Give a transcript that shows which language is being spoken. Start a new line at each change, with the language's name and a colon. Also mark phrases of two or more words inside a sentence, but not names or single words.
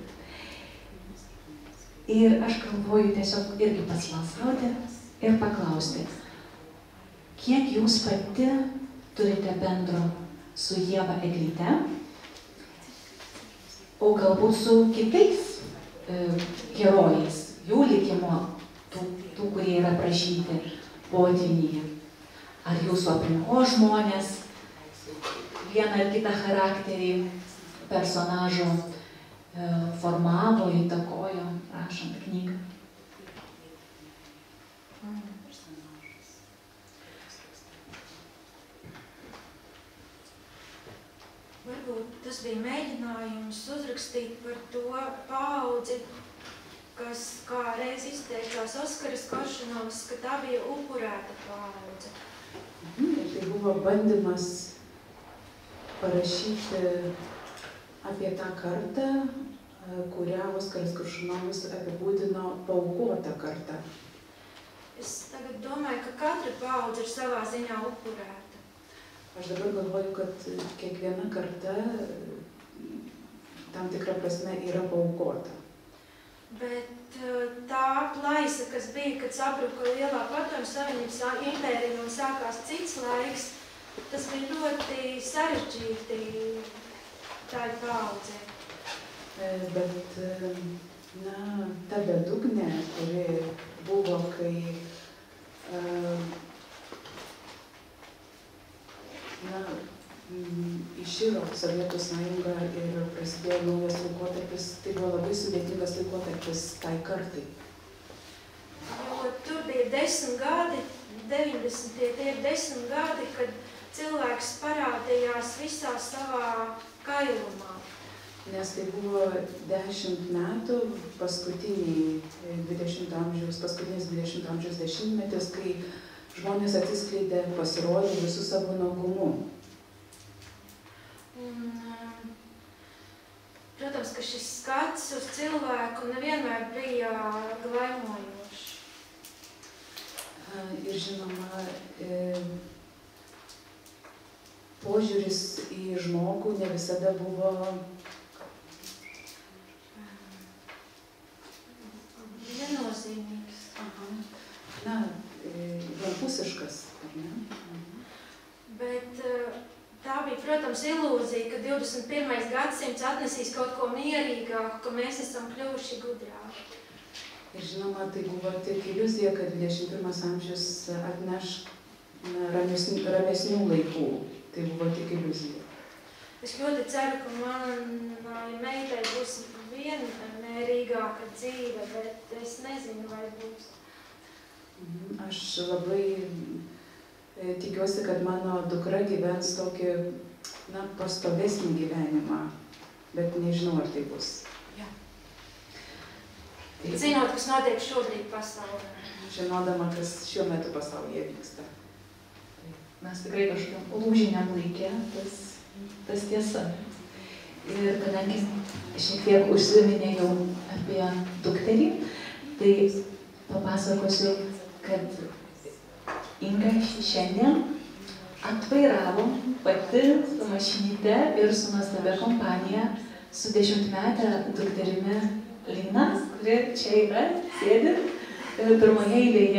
Lithuanian: Ir aš galvoju tiesiog irgi pasmalsauti ir paklausti, kiek jūs pati turite bendro su Ieva Eglyte, o galbūt su kitais herojais, jų likimo, tų, kurie yra aprašyti potvynyje. Ar jūsų aplinkos žmonės vieną ar kitą charakterį personažo formavo, įtakojo, rašant knygą.
Latvian: Varbūt tas bija mēģinājums uzrakstīt par to paudzi, kas kā reiz izteicās Oskaras Koršunovas, ka tā bija upurēta paudze.
Lithuanian: Tai buvo bandymas parašyti apie tą kartą, kurią Oskaras Koršunovas apibūdino paaukotą kartą.
Latvian: Es tagad domāju, ka katra paudze ir savā ziņā upurēta.
Lithuanian: Aš dabar galvoju, kad kiekviena karta tam tikrą prasme yra paaukota.
Latvian: Bet tā plaisa, kas bija, kad sabruka lielā padomju savienības impērija un sākās cits laiks, tas bija ļoti sarežģīti tai paudzei.
Lithuanian: Bet ta bedugnė, kuri buvo, kai iširo Sovietų sąjunga ir prasidėjo naujas laikotarpis, tai buvo labai sudėtingas laikotarpis tai kartai.
Latvian: Jo tur bija 10 gadi, 90. Tie ir 10 gadi, kad cilvēks parādījās visā savā kailumā.
Lithuanian: Nes tai buvo 10 metų, paskutinis 20 amžiaus dešimtmetis, kai žmonės atsiskleidė, pasirodė visų savo nuogumu.
Latvian: Protams, ka šis skats uz cilvēku nevienmēr bija glaimojošs.
Lithuanian: Ir žinoma, požiūris į žmogų ne visada buvo nenozīmīgs. Vienpusiškas, ar ne?
Latvian: Bet tā bija, protams, ilūzija, ka 21. gadsimts atnesīs kaut ko mierīgāku, ka mēs esam kļuvuši gudrāki.
Lithuanian: Ir žinoma, tai buvo tik iliuzija, kad 21 amžius atneš ramesnių laikų. Tai buvo tik iliuzija.
Latvian: Es ļoti ceru, ka manai meitai būs vienmērīgāka dzīve, bet es nezinu, vai būs.
Lithuanian: Aš labai tikiuosi, kad mano dukra gyvens tokį, pastovesnį gyvenimą, bet nežinau, ar tai bus.
Latvian: Zinot, kas notiek šobrīd pasaulē.
Lithuanian: Žinodama, kas šiuo metu pasaulyje vyksta. Mes tikrai kažkokiam lūžiniam laikė, tas tiesa. Ir kadangi šiek tiek užsiminėjau apie dukterį, tai papasakosiu, kad Inga šiandien atvairavo pati su mašinyte ir su nuostabia kompanija su 10-metė dukterimi Lina, kuri čia yra, sėdi pirmoje eilėje.